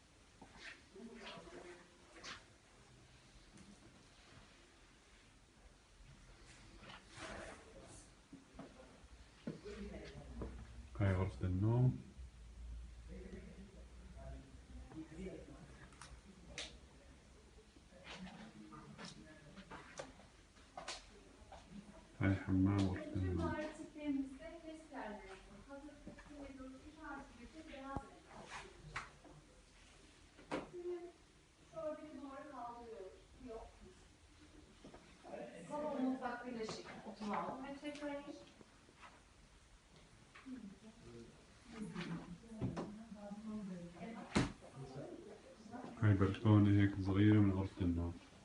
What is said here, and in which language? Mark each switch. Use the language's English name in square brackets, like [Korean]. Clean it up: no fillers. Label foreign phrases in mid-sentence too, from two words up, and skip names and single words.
[Arabic] هاي غرفة النوم. هاي حمام غرفة النوم. [Turkish] Salon mutfak birleşik. Oturma 6 metrekare. [Arabic] هاي بلكونة هيك صغيرة من غرفة النوم.